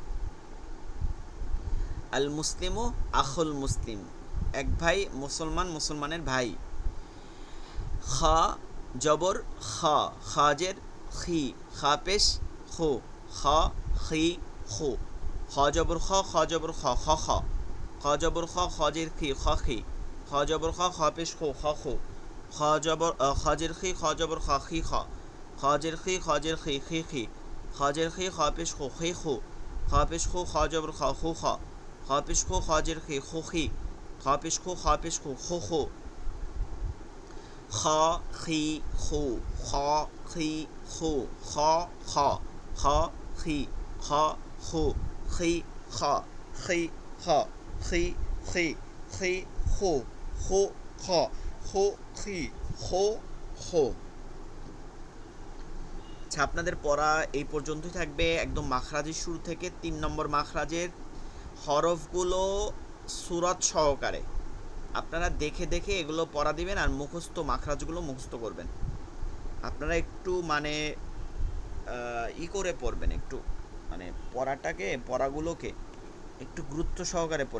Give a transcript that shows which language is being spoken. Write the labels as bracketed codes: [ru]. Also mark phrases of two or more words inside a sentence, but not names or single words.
[ar] المسلم أخو المسلم, [bn] এক ভাই মুসলমান মুসলমানের ভাই। খ জবর খ, খাজের খি, খা পেশ খু, খ খি খু, খ জবর খ, খ জবর খ, খ খ, খ জবর খ, খজের খি, খ খি, খ জবর খ, খ পেশ খু, খ খু, খ জবর খজের খি, খ জবর খ, খি খ, খজের খি, খজের খি, খি খি, খজের খি, খ পেশ খু, খি খু, খ পেশ খু, খ জবর খ, খু খ, খ পেশ খু, খজের খি, খু খি, খ পেশ খু, খ পেশ খু, খু খু, খ খি খু, খ খি খু, খ খ, খ খি খ খু, খি খ, খি খ, খি খি, খি খু, খু খ, খু খি, খু খু। আচ্ছা, আপনাদের পড়া এই পর্যন্তই থাকবে, একদম মাখরাজের শুরু থেকে 3 নম্বর মাখরাজের হরফগুলো সূরত সহকারে আপনারা দেখে দেখে এগুলো পড়া দিবেন, আর মুখস্থ মাখরাজগুলো মুখস্থ করবেন। আপনারা একটু মানে ই করে পড়বেন, একটু মানে পড়াগুলোকে একটু গুরুত্ব সহকারে পড়েন।